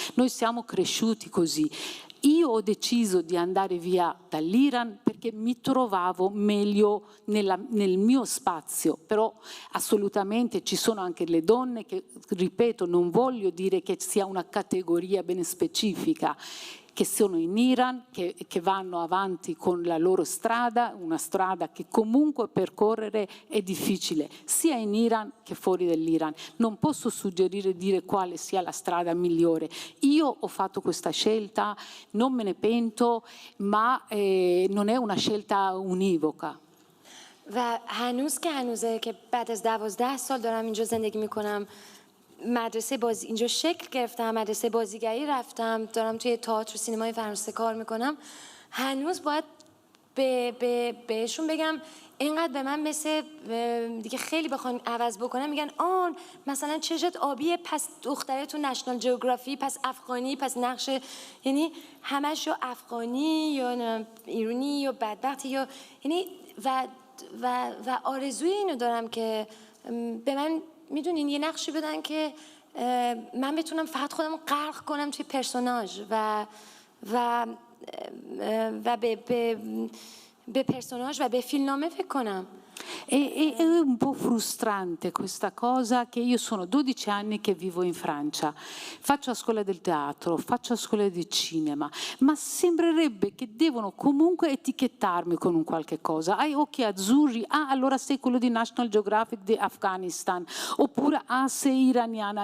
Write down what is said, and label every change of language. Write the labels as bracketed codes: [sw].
[it] Noi siamo cresciuti così. Io ho deciso di andare via dall'Iran perché mi trovavo meglio nel mio spazio, però assolutamente ci sono anche le donne che, ripeto, non voglio dire che sia una categoria ben specifica, che sono in Iran, che vanno avanti con la loro strada, una strada che comunque percorrere è difficile, sia in Iran che fuori dall'Iran. Non posso suggerire dire quale sia la strada migliore. Io ho fatto questa scelta, non me ne pento, ma non è una scelta univoca. [fa] و هنوز که هنوزه که بعد از 12 سال دارم اینجا زندگی میکنم، مدرسه اینجا شکل گرفتم، مدرسه بازیگری رفتم، دارم توی تئاتر و سینمای فرانسه کار میکنم، هنوز باید بهشون بگم اینقدر به من مثل دیگه خیلی بخوان عوض بکنم میگن آن مثلا چشت آبیه پس دختره تو نشنال جیوگرافی پس افغانی پس نقش یعنی همش یا افغانی یا ایرانی یا بدبختی یا یعنی و آرزوی اینو دارم که به من میدونین یه نقشی بدن که من بتونم فقط خودم غرق کنم توی پرسوناژ و به personaggio و به فیلمنامه فکر کنم. [it] È un po' frustrante questa cosa che io sono 12 anni che vivo in Francia, faccio a scuola del teatro, faccio a scuola di cinema, ma sembrerebbe che devono comunque etichettarmi con un qualche cosa. Hai occhi azzurri? Ah, allora sei quello di National Geographic di Afghanistan, oppure ah, sei iraniana.